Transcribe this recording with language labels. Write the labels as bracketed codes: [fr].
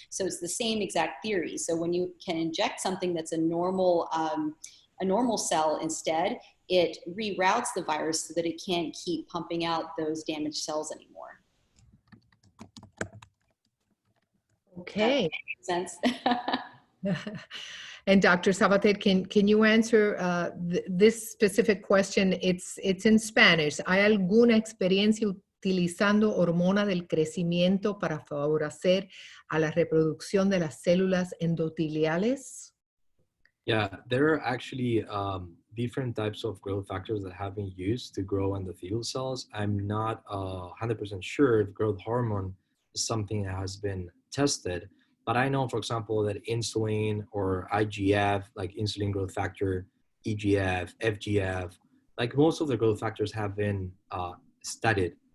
[en] So it's the same exact theory. So when you can inject something that's a normal cell instead, it reroutes the virus so that it can't keep pumping out those damaged cells anymore. Okay. Makes sense. And Dr. Sabater, can you answer this specific question? It's in Spanish. [es] ¿Hay alguna experiencia utilizando hormona del crecimiento para favorecer a la reproducción de las células endoteliales? [en] Yeah, there are actually different types of growth factors that have been used to grow endothelial cells. I'm not 100% sure if growth hormone is something that has been tested, but I know, for example, that insulin or IGF, like insulin growth factor, EGF, FGF, like most of the growth factors have been studied